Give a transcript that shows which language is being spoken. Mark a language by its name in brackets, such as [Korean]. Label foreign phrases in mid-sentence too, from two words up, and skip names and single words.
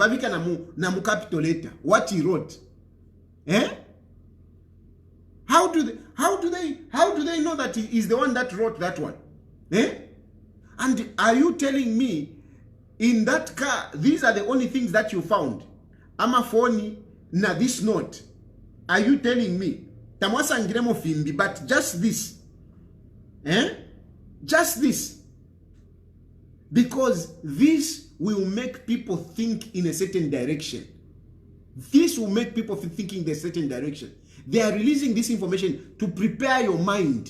[Bemba] Vavika namu [English] capital letter what he wrote. How do they know that he is the one that wrote that one? And are you telling me in that car these are the only things that you found? [Bemba] Amafoni na [English] this note. Are you telling me? [Bemba] Tamwasa ngiremo fimbi, [English] but just this. Just this. Because this will make people think in a certain direction. This will make people think in a certain direction. They are releasing this information to prepare your mind.